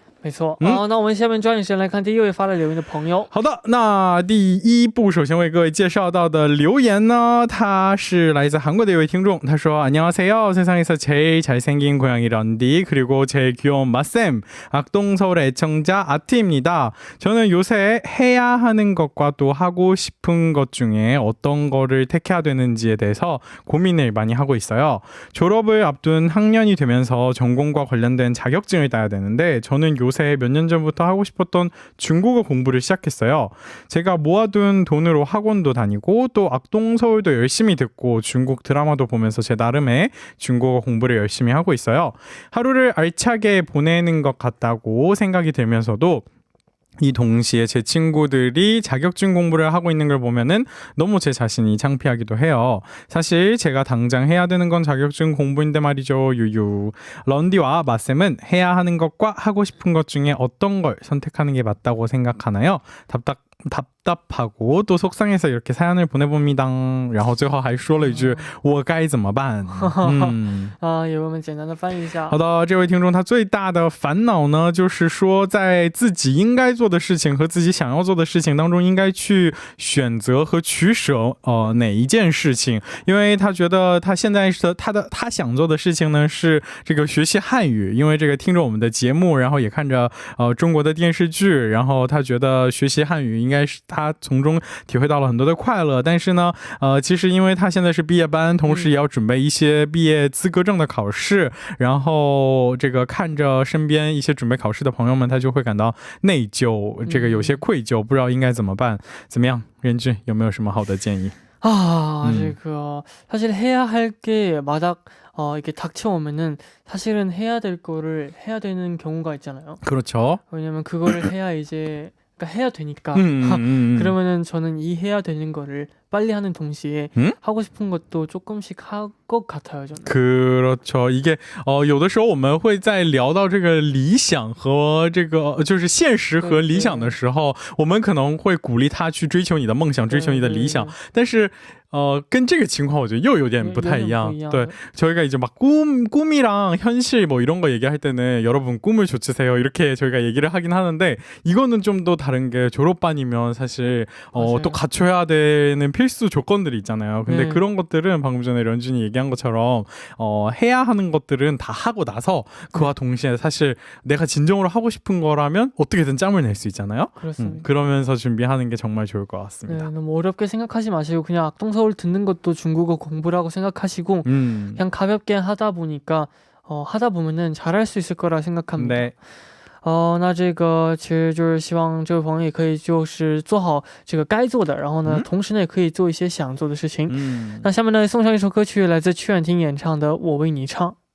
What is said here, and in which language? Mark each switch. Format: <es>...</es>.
<zh>没错，那我们下面抓紧时间来看第一位发来留言的朋友。好的，那第一部首先为各位介绍到的留言呢，他是来自韩国的一位听众，他说</zh> <ko>안녕하세요 세상에서 제일 잘생긴 고양이 런디 그리고 제일 귀여운 맛쌤 악동서울의 애청자 아티입니다. 저는 요새 해야 하는 것과 또 하고 싶은 것 중에 어떤 거를 택해야 되는지에 대해서 고민을 많이 하고 있어요. 졸업을 앞둔 학년이 되면서 전공과 관련된 자격증을 따야 되는데 저는 요새 몇 년 전부터 하고 싶었던 중국어 공부를 시작했어요. 제가 모아둔 돈으로 학원도 다니고 또 악동서울도 열심히 듣고 중국 드라마도 보면서 제 나름의 중국어 공부를 열심히 하고 있어요. 하루를 알차게 보내는 것 같다고 생각이 들면서도 이 동시에 제 친구들이 자격증 공부를 하고 있는 걸 보면은 너무 제 자신이 창피하기도 해요. 사실 제가 당장 해야 되는 건 자격증 공부인데 말이죠. 유유. 런디와 마쌤은 해야 하는 것과 하고 싶은 것 중에 어떤 걸 선택하는 게 맞다고 생각하나요? 답답하고 또 속상해서 이렇게 사연을 보내봅니다.</ko> <zh>然后最后还说了一句我该怎么办也为我们简单的翻译一下。好的，这位听众他最大的烦恼呢就是说在自己应该做的事情和自己想要做的事情当中应该去选择和取舍哪一件事情，因为他觉得他现在是他想做的事情呢是这个学习汉语，因为这个听着我们的节目，然后也看着中国的电视剧，然后他觉得学习汉语应该是他从中体会到了很多的快乐，但是呢其实因为他现在是毕业班，同时也要准备一些毕业资格证的考试，然后这个看着身边一些准备考试的朋友们，他就会感到内疚，这个有些愧疚，不知道应该怎么办。怎么样，任俊有没有什么好的建议？</zh> <ko>这个 사실 해야 할 게 마다 이렇게 닥쳐오면은 사실은 해야 될 거를 해야 되는 경우가 있잖아요. 그렇죠. 왜냐면 그거를 해야 이제 해야 되니까 그러면은 저는 이 해야 되는 거를 빨리 하는 동시에 하고 싶은 것도 조금씩 할 것 같아요 저는. 그렇죠.</ko> <zh>이게有的时候我们会在聊到这个理想和这个就是现实和理想的时候，我们可能会鼓励他去追求你的梦想，追求你的理想，但是跟这个情况我觉得又有点不太一样。</zh> <ko>对， 저희가 이제 막 꿈이랑 현실 뭐 이런 거 얘기할 때는 여러분 꿈을 좇으세요 이렇게 저희가 얘기를 하긴 하는데, 이거는 좀 더 다른 게 졸업반이면 사실 또 갖춰야 되는 필수 조건들이 있잖아요. 근데 그런 것들은 방금 전에 런쥔이 얘기한 것처럼 해야 하는 것들은 다 하고 나서 그와 동시에 사실 내가 진정으로 하고 싶은 거라면 어떻게든 짬을 낼 수 있잖아요. 그렇습니다. 그러면서 준비하는 게 정말 좋을 것 같습니다. 네, 너무 어렵게 생각하지 마시고 그냥 악동서울 듣는 것도 중국어 공부라고 생각하시고 그냥 가볍게 하다 보니까 하다 보면은 잘할 수 있을 거라 생각합니다. 네.</ko> <zh>那这个其实就是希望这位朋友也可以就是做好这个该做的，然后呢同时呢也可以做一些想做的事情。那下面呢送上一首歌曲，来自曲婉婷演唱的《我为你唱》。</zh>